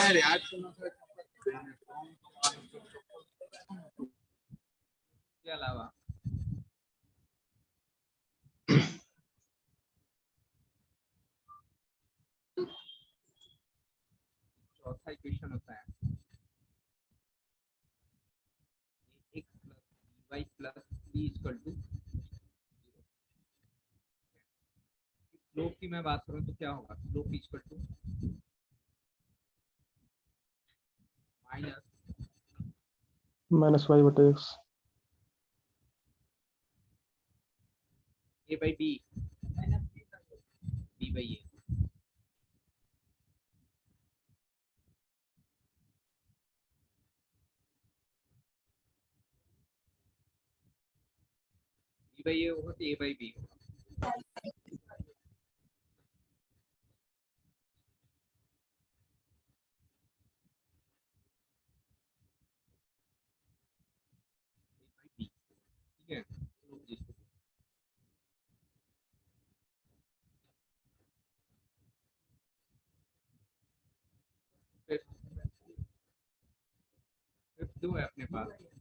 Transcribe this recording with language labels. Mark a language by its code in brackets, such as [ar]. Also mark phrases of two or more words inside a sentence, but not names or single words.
[hi] के अलावा चौथा इक्वेशन होता है [en] x plus y plus c equal to [hi] स्लोप की मैं बात करूं तो क्या होगा? [en] slope equal to minus y बटे एक्स a by b b by a। b by a [hi] होगा तो [en] a by b होगा। [hi] ठीक है, फिर दो है अपने पास,